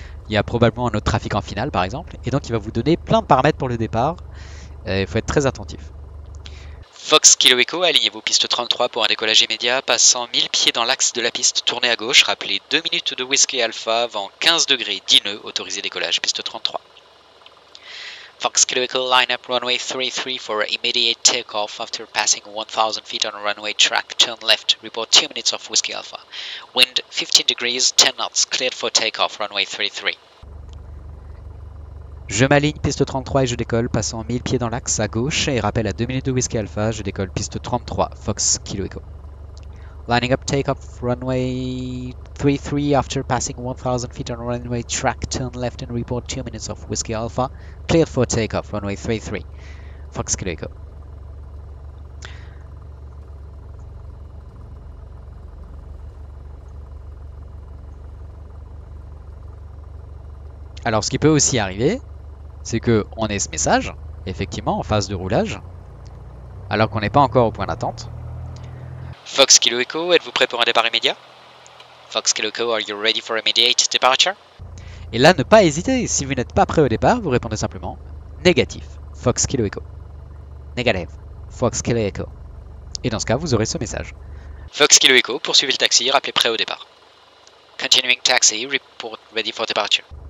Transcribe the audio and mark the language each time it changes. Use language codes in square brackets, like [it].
[fr] Il y a probablement un autre trafic en finale par exemple, et donc il va vous donner plein de paramètres pour le départ. Il faut être très attentif. Fox Kilo Echo, alignez-vous piste 33 pour un décollage immédiat, passant 1000 pieds dans l'axe de la piste, tournez à gauche, rappelez 2 minutes de Whiskey Alpha, vent 15 degrés, 10 nœuds, autorisé décollage, piste 33. [en] Fox Kilo Echo, line up runway 33 for immediate takeoff after passing 1000 feet on runway track, turn left, report 2 minutes of Whiskey Alpha. Wind 15 degrees, 10 knots, cleared for takeoff, runway 33. [fr] Je m'aligne piste 33 et je décolle, passant 1000 pieds dans l'axe à gauche et rappel à 2 minutes de Whiskey Alpha, je décolle piste 33, Fox Kilo Echo. [en] Lining up takeoff runway 33 after passing 1000 feet on runway track, turn left and report 2 minutes of Whiskey Alpha, cleared for takeoff, runway 33, Fox Kilo Echo. [fr] Alors ce qui peut aussi arriver, c'est qu'on ait ce message, effectivement, en phase de roulage, alors qu'on n'est pas encore au point d'attente. Fox Kilo Echo, êtes-vous prêt pour un départ immédiat? [en] Fox Kilo Echo, are you ready for immediate departure? [fr] Et là, ne pas hésiter, si vous n'êtes pas prêt au départ, vous répondez simplement négatif, Fox Kilo Echo. [en] Negative, [fr] Fox Kilo Echo. Et dans ce cas, vous aurez ce message. Fox Kilo Echo, poursuivez le taxi, rappelez prêt au départ. [en] Continuing taxi, report ready for departure.